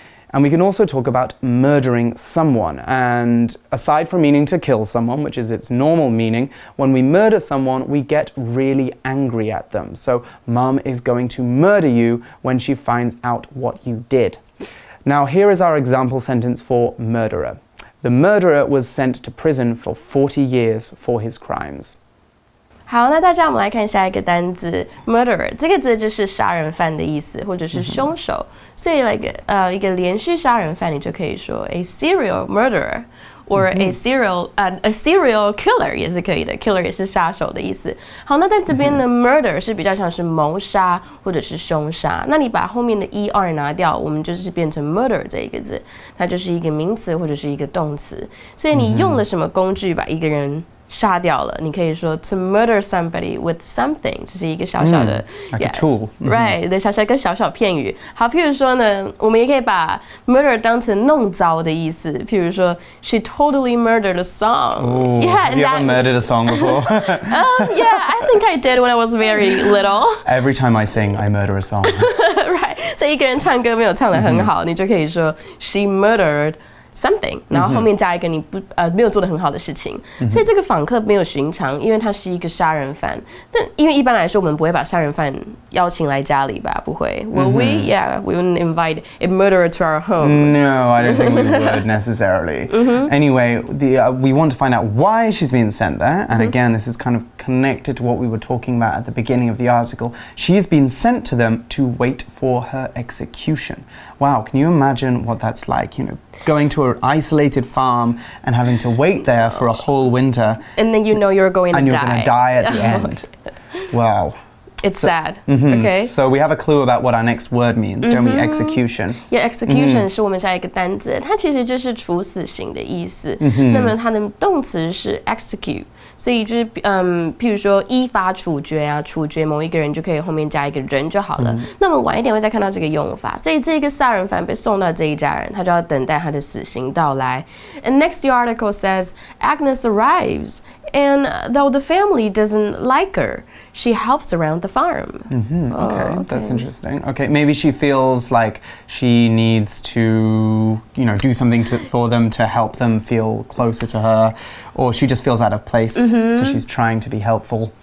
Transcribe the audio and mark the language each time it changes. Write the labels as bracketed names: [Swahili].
[English] And we can also talk about murdering someone. And aside from meaning to kill someone, which is its normal meaning, when we murder someone, we get really angry at them. So, Mum is going to murder you when she finds out what you did. Now, here is our example sentence for murderer. The murderer was sent to prison for 40 years for his crimes. [Chinese] 好，那大家我们来看下一个单字 murderer， 这个字就是杀人犯的意思，或者是凶手。所以一个连续杀人犯，你就可以说 [English] a serial murderer or a serial killer [Chinese] 也是可以的 ，killer 也是杀手的意思。好，那在这边呢 murder 是比较像是谋杀或者是凶杀。那你把后面的 er 拿掉，我们就是变成 murder 这一个字，它就是一个名词或者是一个动词。所以你用了什么工具把一个人杀掉了，你可以说 [English] to murder somebody with something， [Chinese] 这是一个小小的 [English] like a tool. [Chinese] Right， 的小小片语。好，譬如说呢，我们也可以把 murder 当成弄糟的意思。譬如说 [English] she totally murdered a song. yeah, have you ever murdered a song before? Yeah, I think I did when I was very little. Every time I sing, I murder a song. [Chinese] Right， 所以一个人唱歌没有唱得很好，你就可以说 [English] she murdered [Chinese] something， 然后后面加一个你没有做得很好的事情，所以这个访客没有寻常，因为他是一个杀人犯。但因为一般来说我们不会把杀人犯邀请来家里吧？不会。 [English] Will we? Yeah, we wouldn't invite a murderer to our home. No, I don't think we would necessarily. Anyway, we want to find out why she's being sent there. And again, this is kind of connected to what we were talking about at the beginning of the article. She's been sent to them to wait for her execution. Wow, can you imagine what that's like? Going to an isolated farm and having to wait there for a whole winter. And then you're going to die. And you're going to die at the end. Wow. It's sad. Okay. So we have a clue about what our next word means, don't we? Execution. [Chinese] Yeah, execution 是我们下一个单字，它其实就是处死刑的意思。那么它的动词是 execute。所以就是譬如说依法处决啊，处决某一个人就可以后面加一个人就好了。那么晚一点会再看到这个用法。所以这个杀人犯被送到这一家人，他就要等待他的死刑到来。 [English] And next the article says Agnes arrives, and though the family doesn't like her, she helps around the farm. Okay, that's interesting. Okay, maybe she feels like she needs to, do something for them to help them feel closer to her, or she just feels out of place, so she's trying to be helpful.